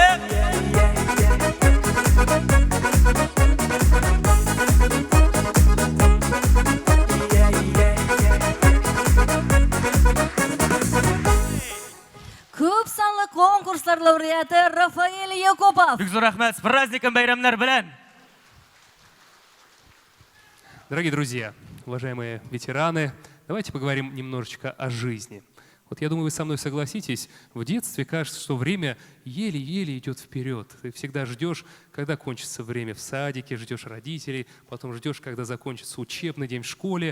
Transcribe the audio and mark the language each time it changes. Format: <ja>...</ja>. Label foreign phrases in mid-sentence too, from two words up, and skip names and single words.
<tt>Күп санлы конкурслар лауреаты Рафаэль Якупов. Бик зур рәхмәт.</tt> <ru>С праздником</ru> <tt>байрамнар белән.</tt> <ru>Дорогие друзья, уважаемые ветераны, давайте поговорим немножечко о жизни. Вот я думаю, вы со мной согласитесь, в детстве кажется, что время еле-еле идет вперед. Ты всегда ждешь, когда кончится время в садике, ждешь родителей, потом ждешь, когда закончится учебный день в школе.</ru>